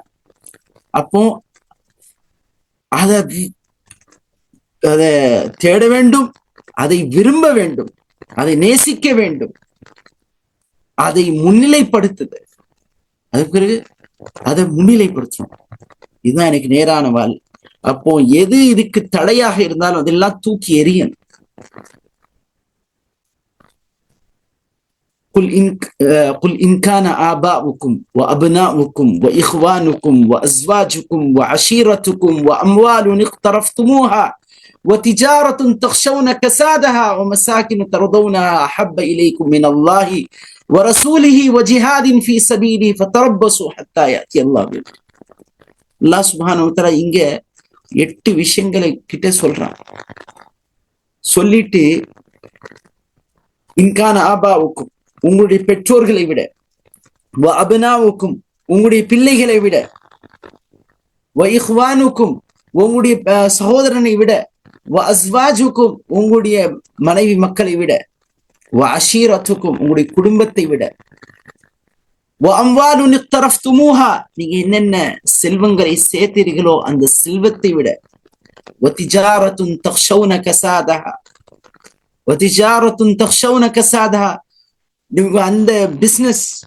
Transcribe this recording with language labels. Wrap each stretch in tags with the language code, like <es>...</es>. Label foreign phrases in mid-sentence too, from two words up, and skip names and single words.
<ta>அப்போ அதை தேட வேண்டும், அதை விரும்ப வேண்டும், அதை நேசிக்க வேண்டும், அதை முன்னிலைப்படுத்துது. அதுக்கு பிறகு அதை முன்னிலைப்படுத்தணும். இதுதான் எனக்கு நேரான வாழ். அப்போ எது இதுக்கு தடையாக இருந்தாலும் அதெல்லாம் தூக்கி எறியணும்.</ta> <ar>قل إن كان آباؤكم وأبناؤكم وإخوانكم وأزواجكم وعشيرتكم وأموال اقترفتموها وتجارة تخشون كسادها ومساكن ترضونها أحب إليكم من الله ورسوله وجهاد في سبيله فتربصوا حتى يأتي الله بأمره.</ar> <ta>அல்லாஹ்</ta> <ar>سبحانه وتعالى</ar> <ta>இங்க 8 விஷயங்களை கிட்ட சொல்றான். சொல்லிட்டு</ta> <ar>إن كان آباؤكم</ar> <ta>உங்களுடைய பெற்றோர்களை விட,</ta> <ar>وأبناؤكم</ar> <ta>உங்களுடைய பிள்ளைகளை விட,</ta> <ar>وإخوانكم</ar> <ta>உங்களுடைய சகோதரனை விட,</ta> <ar>وأزواجكم</ar> <ta>உங்களுடைய மனைவி மக்களை விட,</ta> <ar>وعشيرتكم</ar> <ta>உங்களுடைய குடும்பத்தை விட,</ta> <ar>وأموال اقترفتموها</ar> <ta>நீங்க என்னென்ன செல்வங்களை சேர்த்தீர்களோ அந்த செல்வத்தை விட,</ta> <ar>وتجارة تخشون كسادها وتجارة تخشون كسادها</ar> <ta>அந்த பிசினஸ்</ta>